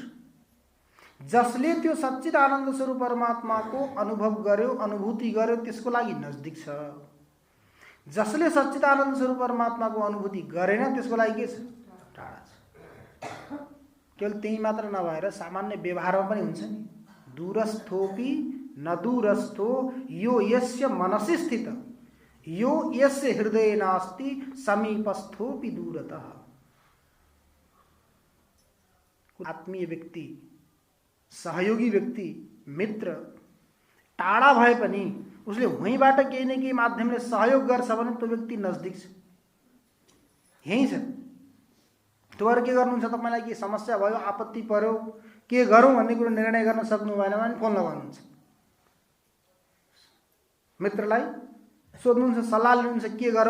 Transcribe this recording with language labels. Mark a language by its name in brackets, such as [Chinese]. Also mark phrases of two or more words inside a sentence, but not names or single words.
[Nepali] जसले त्यो सच्चित आनन्द स्वरूप परमात्माको अनुभव गर्यो, अनुभूति गर्यो, त्यसको लागि नजदिक छ। जसले सच्चित आनन्द स्वरूप परमात्माको अनुभूति गरेन त्यसको लागि के छ, टाढा छ। केवल त्यही मात्र नभएर सामान्य व्यवहारमा पनि हुन्छ नि, [Sanskrit] दूरस्थोपि न दूरस्थो यो यस्य मनसि स्थित यो यस्य हृदय नास्ति समीपस्थोपि दूरतः। [Nepali] आत्मीय व्यक्ति, सहयोगी व्यक्ति, मित्र टाढा भए पनि उसले वहीँबाट केही न केही माध्यमले सहयोग गर्छ भने त्यो व्यक्ति नजदिक छ, यही छ। तपाईहरु के गर्नुहुन्छ, तपाईलाई के समस्या भयो, आपत्ति पर्यो, के गरौँ भन्ने कुरो निर्णय गर्न सक्नु भएन भने फोन लगाउनुहुन्छ, मित्रलाई सोध्नुहुन्छ, सल्लाह लिनुहुन्छ के गरौँ भनेर।